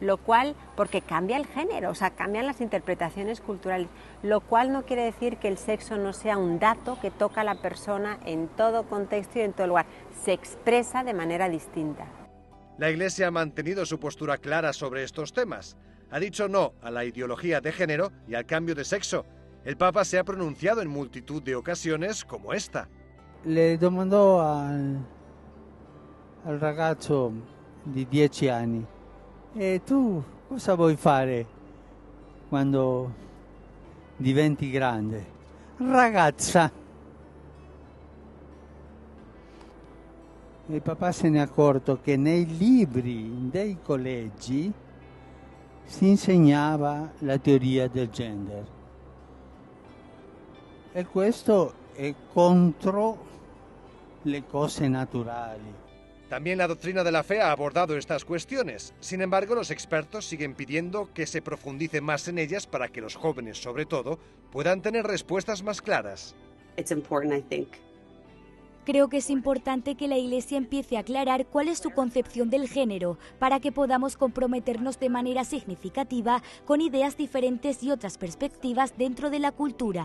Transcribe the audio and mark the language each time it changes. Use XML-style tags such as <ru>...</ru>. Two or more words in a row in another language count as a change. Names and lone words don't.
<es>lo cual, porque cambia el género, o sea, cambian las interpretaciones culturales, lo cual no quiere decir que el sexo no sea un dato que toca a la persona en todo contexto y en todo lugar, se expresa de manera distinta. La Iglesia ha mantenido su postura clara sobre estos temas. Ha dicho no a la ideología de género y al cambio de sexo. El Papa se ha pronunciado en multitud de ocasiones como esta.</es> <it>Le domandò al ragazzo di 10 anni: "E tu cosa vuoi fare quando diventi grande?" "Ragazza." Il papà se ne è accorto che nei libri dei collegi si insegnava la teoria del gender. E questo è contro le cose naturali.</it> <es>También la doctrina de la fe ha abordado estas cuestiones. Sin embargo, los expertos siguen pidiendo que se profundice más en ellas para que los jóvenes, sobre todo, puedan tener respuestas más claras. Creo que es importante que la Iglesia empiece a aclarar cuál es su concepción del género para que podamos comprometernos de manera significativa con ideas diferentes y otras perspectivas dentro de la cultura.</es>